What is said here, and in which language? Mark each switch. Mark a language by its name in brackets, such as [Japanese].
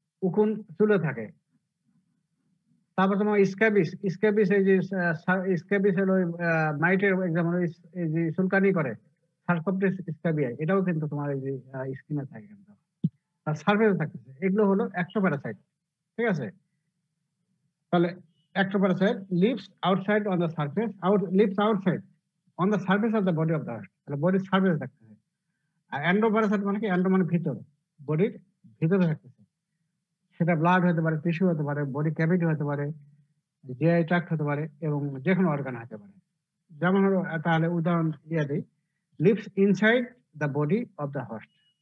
[Bangla] উকুন চুলে থাকে, তারপর তোমার স্ক্যাবিস, স্ক্যাবিস এই যে স্ক্যাবিস হলো মাইটের এক্সাম্পল, এই যে চুলকানি করে সার্কোপটিস স্ক্যাবিয়া, এটাও কিন্তু তোমার এই যে স্কিনে থাকে কিন্তু, আর সার্ফেসে থাকতেছে। এগুলো হলো অ্যাক্টোপ্যারাসাইট, ঠিক আছে? তাহলে [English] ectoparasite lives outside on the surface, lives outside on the surface of the body of the host, [Bangla] তাহলে বডির সার্ফেসে থাকতেছে। আর এন্ডোপ্যারাসাইট মানে কি? এন্ডো মানে ভিতর, বডির ভিতরে থাকতেছে। সেটা ব্লাড হতে পারে, টিস্যু হতে পারে, বডি ক্যাভিটি হতে পারে, জিআই ট্র্যাক্ট হতে পারে, এবং যে কোনো অর্গান হতে পারে। যেমন হলো, তাহলে উদাহরণ দিই, [English] Lives inside the body of the host.